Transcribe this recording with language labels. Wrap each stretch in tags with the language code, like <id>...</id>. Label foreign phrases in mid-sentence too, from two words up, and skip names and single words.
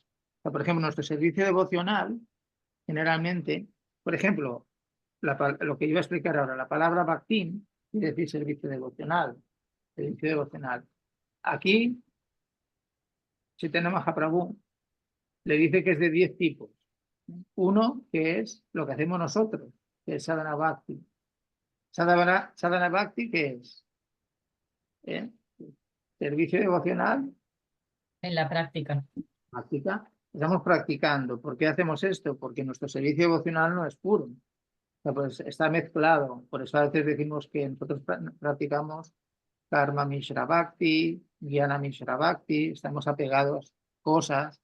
<es>O sea, por ejemplo, nuestro servicio devocional, generalmente, por ejemplo, lo que iba a explicar ahora, la palabra bhaktim quiere decir servicio devocional. Servicio devocional. Aquí, Chaitanya Mahaprabhu le dice que es de 10 tipos. Uno, que es lo que hacemos nosotros, que es</es> <sa>sadhana bhakti. Sadhana bhakti,</sa> <es>¿qué es? Servicio devocional. En la práctica. Estamos practicando. ¿Por qué hacemos esto? Porque nuestro servicio devocional no es puro. O sea, pues está mezclado. Por eso a veces decimos que nosotros practicamos</es> <sa>Karma Mishra Bhakti, Jnana Mishra Bhakti,</sa> <es>estamos apegados a cosas.</es>